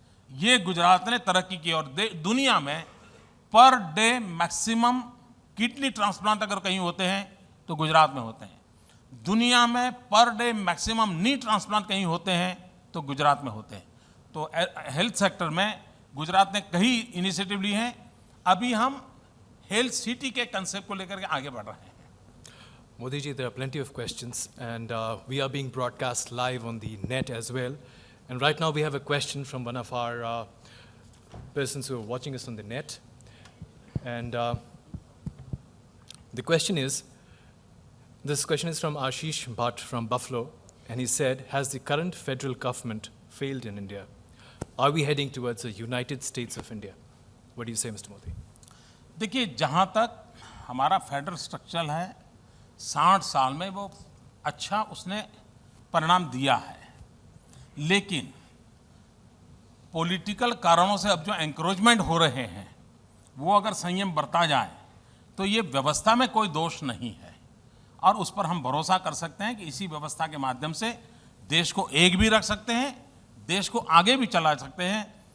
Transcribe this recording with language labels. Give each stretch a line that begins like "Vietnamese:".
Hindi: ये गुजरात ने तरक्की की, और दुनिया में per day maximum kidney transplant अगर कहीं होते हैं तो गुजरात में होते हैं। दुनिया में पर डे मैक्सिमम नी ट्रांसप्लांट कहीं होते हैं तो गुजरात में होते हैं। तो हेल्थ सेक्टर में गुजरात ने कई इनिशिएटिव ली हैं। अभी हम हेल्थ सिटी के कंसेप्ट को लेकर के आगे बढ़ रहे हैं।
English: Modi ji, there are plenty of questions, and we are being broadcast live on the net as well. And right now we have a question from one of our persons who are watching us on the net. And the question is, this question is from Ashish Bhatt from Buffalo, and he said, has the current federal government failed in India? Are we heading towards a United States of India? What do you say, Mr. Modi?
Hindi: देखिए, जहाँ तक हमारा federal structure है, 60 साल में वो अच्छा उसने परिणाम दिया है। लेकिन पॉलिटिकल कारणों से अब जो एंक्रोचमेंट हो रहे हैं वो अगर संयम बरता जाए तो ये व्यवस्था में कोई दोष नहीं है, और उस पर हम भरोसा कर सकते हैं कि इसी व्यवस्था के माध्यम से देश को एक भी रख सकते हैं, देश को आगे भी चला सकते हैं।